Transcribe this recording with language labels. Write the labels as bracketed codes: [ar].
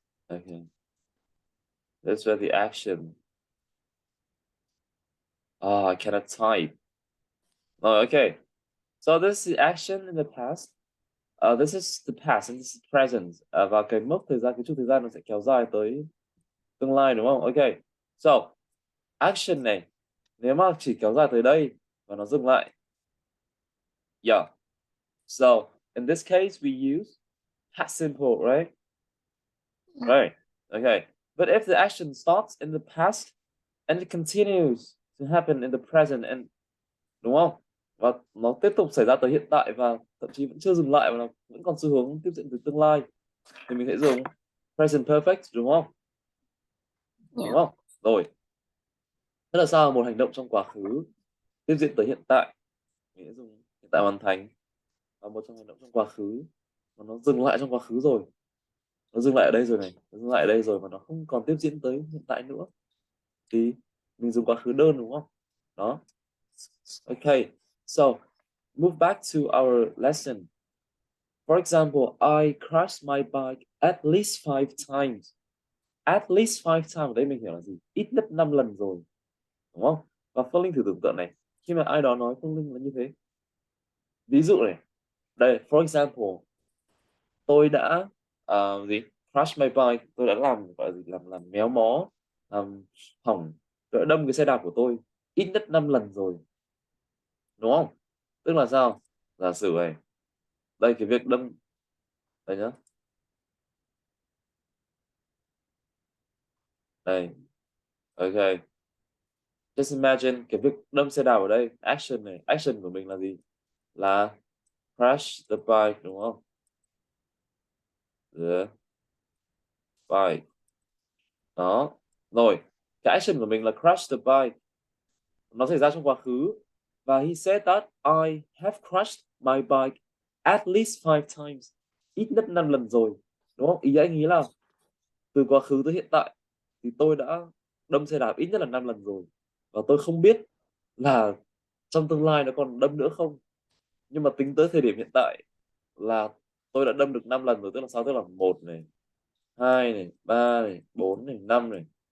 [en] Okay. That's where the action. Oh, I cannot type. Oh, okay. So this is action in the past. This is the past and this is present. [vi] Và cái mốc thời gian, cái chút thời gian nó sẽ kéo dài tới tương lai đúng không? Okay. So, action này nếu mà chỉ kéo dài tới đây và nó dừng lại. [en] Yeah. So, in this case we use past simple, right? Right. Okay. But if the action starts in the past and it continues to happen in the present and [vi] đúng không? Và nó tiếp tục xảy ra tới hiện tại và thậm chí vẫn chưa dừng lại và nó vẫn còn xu hướng tiếp diễn từ tương lai thì mình sẽ dùng present perfect đúng không? Đúng không? Rồi. Thế là sao một hành động trong quá khứ tiếp diễn tới hiện tại mình sẽ dùng hiện tại hoàn thành, và một trong hành động trong quá khứ mà nó dừng lại trong quá khứ rồi, nó dừng lại ở đây rồi này, nó dừng lại ở đây rồi mà nó không còn tiếp diễn tới hiện tại nữa thì mình dùng quá khứ đơn đúng không? [en] Đó. Okay, so move back to our lesson. For example, I crashed my bike at least 5 times. At least 5 times, [vi] ở đây mình hiểu là gì? Ít nhất 5 lần rồi. Đúng không? Và Phương Linh thử tưởng tượng này. Khi mà ai đó nói Phương Linh là như thế. Ví dụ này. Đây, for example. Tôi đã [en] crash my bike. [vi] Tôi đã làm gọi là gì? Làm méo mó. Làm hỏng. Tôi đã đâm cái xe đạp của tôi. Ít nhất 5 lần rồi. Đúng không? Tức là sao? Giả sử này. Đây cái việc đâm. Đây nhá. Đây. Ok. [en] Just imagine [vi] cái việc đâm xe đạp ở đây, action này, action của mình là gì? là [en] crash the bike [vi] đúng không? The bike. Đó. Rồi, cái action của mình là [en] crash the bike. [vi] Nó xảy ra trong quá khứ. [en] Và he said that I have crashed my bike at least 5 times. [vi] Ít nhất 5 lần rồi. Đúng không? Ý anh ý là từ quá khứ tới hiện tại thì tôi đã đâm xe đạp ít nhất là 5 lần rồi. Và tôi không biết là trong tương lai nó còn đâm nữa không. Nhưng mà tính tới thời điểm hiện tại là tôi đã đâm được 5 lần rồi, tức là sao? Tức là 1 này, 2 này, 3 này, 4 này, 5 này.